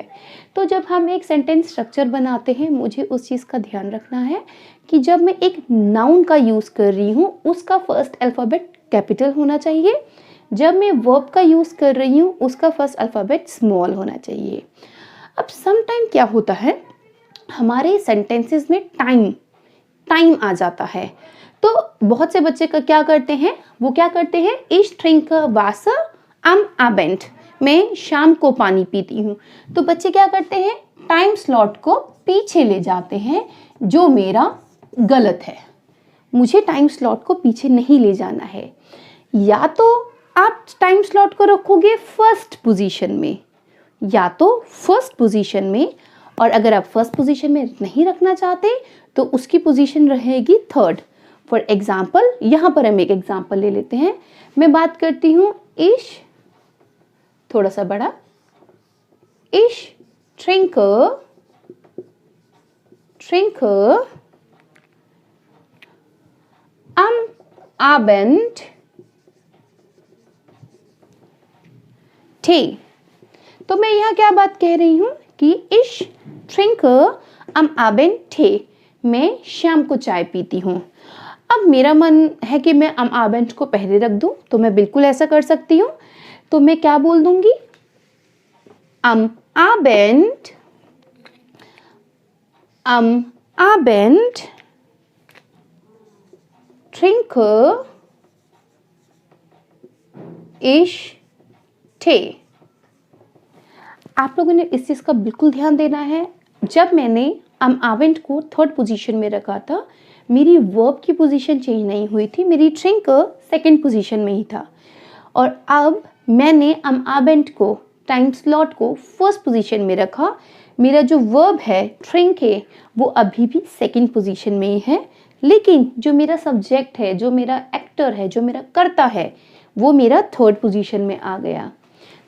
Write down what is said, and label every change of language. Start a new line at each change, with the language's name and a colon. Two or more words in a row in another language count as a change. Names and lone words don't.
Hindi: तो जब हम एक
English: sentence structure
Hindi: बनाते हैं, मुझे उस चीज़ का ध्यान रखना है कि जब मैं एक नाउन का यूज़ कर रही हूँ उसका
English: first alphabet capital
Hindi: होना चाहिए, जब मैं वर्ब का यूज़ कर रही हूँ उसका
English: first alphabet small
Hindi: होना चाहिए। अब
English: some time
Hindi: क्या होता है, हमारे सेंटेंसेस में टाइम आ जाता है, तो बहुत से बच्चे का क्या करते हैं, वो क्या करते हैं,
German: ich trinke Wasser am Abend,
Hindi: मैं शाम को पानी पीती हूँ। तो बच्चे क्या करते हैं,
English: time slot
Hindi: को पीछे ले जाते हैं, जो मेरा गलत है। मुझे
English: time slot
Hindi: को पीछे नहीं ले जाना है। या तो आप
English: time slot
Hindi: को रखोगे
English: first position
Hindi: में, या तो
English: first position
Hindi: में, और अगर आप
English: first position
Hindi: में नहीं रखना चाहते तो उसकी पोजीशन रहेगी थर्ड।
English: for example,
Hindi: यहाँ पर हम एक एग्जाम्पल ले लेते हैं। मैं बात करती हूँ ich, थोड़ा सा बड़ा,
German: ich trinke am Abend Tee।
Hindi: तो मैं यहाँ क्या बात कह रही हूँ कि
German: ich trinke am Abend Tee,
Hindi: मैं शाम को चाय पीती हूँ। अब मेरा मन है कि मैं
German: am Abend
Hindi: को पहले रख दूँ, तो मैं बिल्कुल ऐसा कर सकती हूँ। तो मैं क्या बोल दूँगी,
German: am Abend trinke ich Tee।
Hindi: आप लोगों ने इस चीज़ का बिल्कुल ध्यान देना है। जब मैंने
German: am Abend
Hindi: को
English: third position
Hindi: में रखा था, मेरी वर्ब की
English: position change
Hindi: नहीं हुई थी, मेरी ट्रिंक
English: second position
Hindi: में ही था। और अब मैंने
German: am Abend
Hindi: को,
English: time slot
Hindi: को
English: first position
Hindi: में रखा, मेरा जो वर्ब है ट्रिंक है वो अभी भी
English: second position
Hindi: में ही है, लेकिन जो मेरा सब्जेक्ट है, जो मेरा एक्टर है, जो मेरा कर्ता है, वो मेरा
English: third position
Hindi: में आ गया।